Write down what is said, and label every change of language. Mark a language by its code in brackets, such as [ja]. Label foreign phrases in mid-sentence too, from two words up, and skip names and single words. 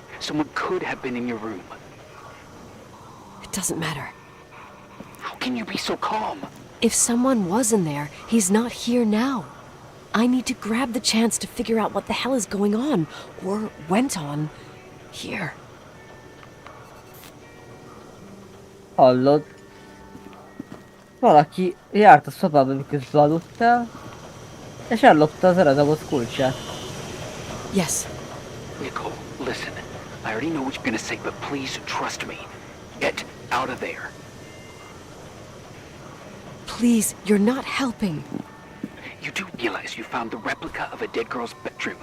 [en] Someone could have been in your room. It doesn't matter. How can you be so calm? If someone was in there, he's not here now. I need to grab the chance to figure out what the hell is going on, or went on, here. [hu] Hallod? Valaki járt a szobába, miközben aludtál, és ellopta az eredevoz kulcsát. [en] Yes, Nicole, listen. I already know what you're gonna say, but please trust me. Get out of there. please, you're not helping. You do realize you found the replica of a dead girl's bedroom.